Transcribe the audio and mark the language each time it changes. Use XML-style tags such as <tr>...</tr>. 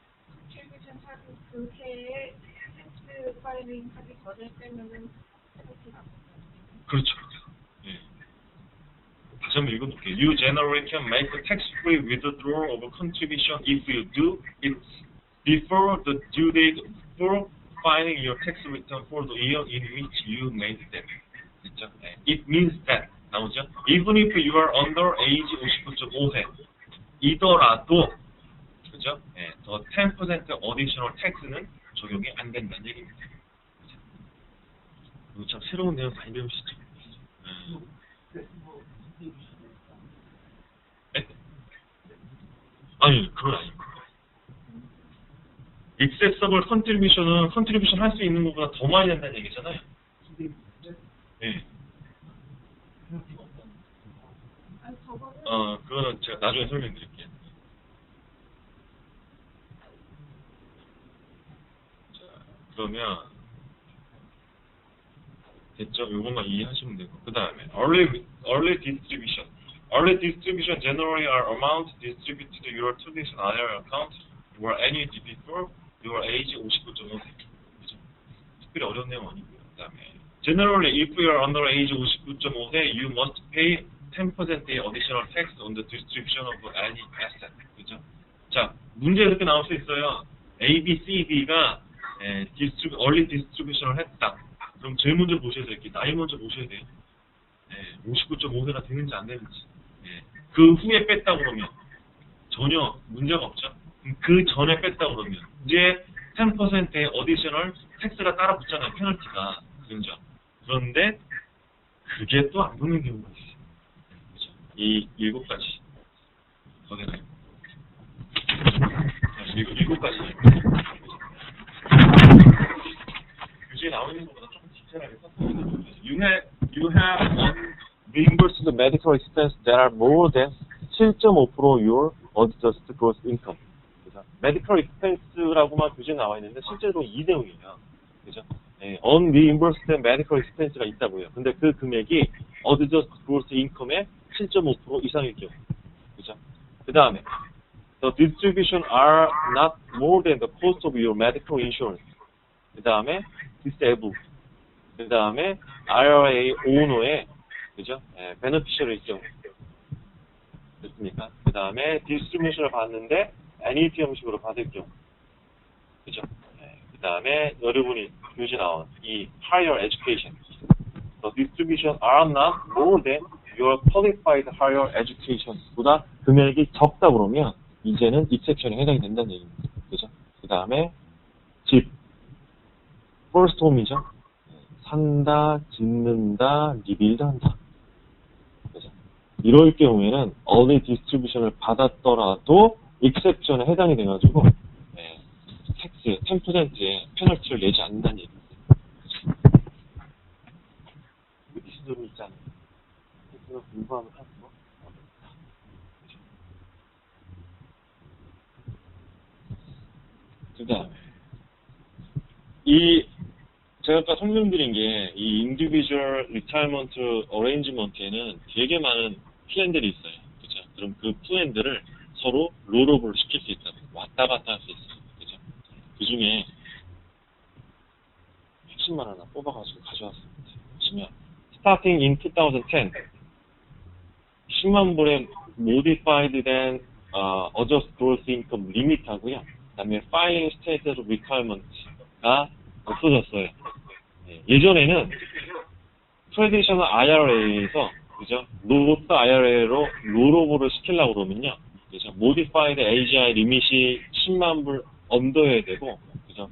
<ko>컨트리뷰션 하기 그 해에 텍스 파일링 하기 전에 빼면은 페널티가 없어요. 그렇죠. 예. 다시 한번 읽어볼게요.</ko> <en>You generally can make a tax-free withdrawal of a contribution if you do it before the due date for filing your tax return for the year in which you made them.</en> <ko>그렇죠?</ko> <en>It means that</en> <ko>나오죠?</ko> <en>Even if you are under age 59.5세</en> <ko>이더라도 그죠? 예, 더 10% additional tax는 적용이 안 된다는 얘기입니다. 그죠? 이거 참 새로운 내용 많이 배우시죠? 네? 아니, 그건 아니고. 액세서블 컨트리뷰션은 컨트리뷰션 할 수 있는 것보다 더 많이 된다는 얘기잖아요. 네. 그거는 제가 나중에 설명드릴게요. 자, 그러면 됐죠? 이것만 이해하시면 되고 그 다음에 early distribution.</ko> <en>Early distribution generally are amount distributed to your traditional IRA account or any before your age 59.5세.</en> <ko>그죠? 특별히 어려운 내용 아니고요. 그 다음에</ko> <en>generally if you are under age 59.5세 you must pay 10% additional tax on the distribution of any asset.</en> <ko>그죠? 자, 문제 이렇게 나올 수 있어요. A, B, C, D가 early distribution을 했다. 그럼 제일 먼저 보셔야 될 게 나이 먼저 보셔야 돼요. 59.5세가 되는지 안 되는지. 그 후에 뺐다 그러면 전혀 문제가 없죠. 그 전에 뺐다 그러면 이제 10%의 어디셔널 텍스가 따라 붙잖아요. 페널티가. 그죠? 그런데 그게 또 안 붙는 경우가 있어요. 그죠? 이 7가지 거기다 일곱 가지 교재에 나와 있는 것보다 조금 디테일하게 썼어요.</ko> <en>You have reimbursed medical expenses that are more than 7.5% your adjusted gross income.</en> <ko>그죠? medical expense라고만 교재에 나와 있는데 실제로 이 내용이에요. 그죠? unreimbursed medical expense가 있다고요. 근데 그 금액이 adjusted gross income의 7.5% 이상일 경우. 그죠? 그 다음에</ko> <en>the distribution are not more than the cost of your medical insurance.</en> <ko>그 다음에 disabled. 그 다음에 IRA owner의 그죠? beneficiary일 경우. 됐습니까? 그 다음에 distribution을 받는데 annuity 형식으로 받을 경우. 그죠? 그 다음에 여러분이 교재 나온 이 higher education.</ko> <en>The distribution are not more than your qualified higher education</en> <ko>보다 금액이 적다 그러면 이제는 exception에 해당이 된다는 얘기입니다. 그죠? 그 다음에 집 first home이죠. 산다, 짓는다, 리빌드 한다. 그죠? 이럴 경우에는 early distribution을 받았더라도 exception에 해당이 돼가지고 텍스 10%의 페널티를 내지 않는다는 얘기입니다. 이시점이 있잖아요. 텍스가 공부하면 할수록 그 다음에 이 제가 아까 설명드린 게 이 individual retirement arrangement에는 되게 많은 플랜들이 있어요. 그죠? 그럼 그 플랜들을 서로 롤오버를 시킬 수 있다고 왔다 갔다 할 수 있어요. 그죠? 그 중에 핵심만 하나 뽑아가지고 가져왔습니다. 보시면</ko> <en>starting in 2010</en> <ko>10만 불의 modified 된 adjusted gross income limit 하고요. 그 다음에 filing status requirement가 없어졌어요. 예전에는 트래디셔널 IRA에서 그죠? 로스 IRA로 롤오버를 시키려고 그러면요. 그죠? modified AGI 리밋이 10만 불 언더여야 되고 그죠?</ko>